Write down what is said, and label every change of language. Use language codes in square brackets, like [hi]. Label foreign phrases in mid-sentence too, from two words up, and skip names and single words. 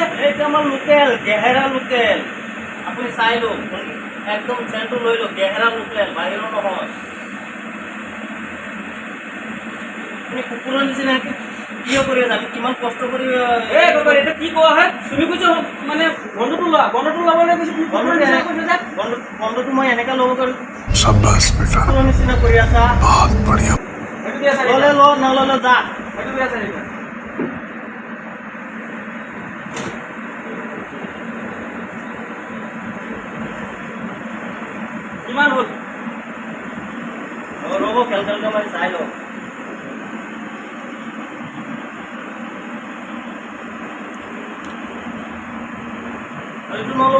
[as] এইটো আমাৰ লোকেল গেহেৰা লোকেল আপুনি চাই লওক একদম চেণ্টটো লৈ লওক গেহেৰা লোকেল বাহিৰৰ নহয় আপুনি কুকুৰৰ নিচিনা কিয় কৰি আছা? আমি কিমান কষ্ট কৰি এ বাবা এটা কি কোৱা হয় তুমি কৈছো মানে বন্ধটো ল'বলৈ কৈছো তুমি বন্ধটো মই এনেকা ল'ব পাৰোঁ। [hi] शाबाश बेटा [as] তোৰ নিচিনা কৰি আছা। [hi] बहुत बढ़िया [as] সেইটো দিয়া চাৰি ল'লে ল, নল'লে যা। সেইটো দিয়া চাৰি কিমান হ'ল ৰ'ব কেলকুলেটৰ মাৰি চাই লওঁ। আৰু এইটো নল'ব।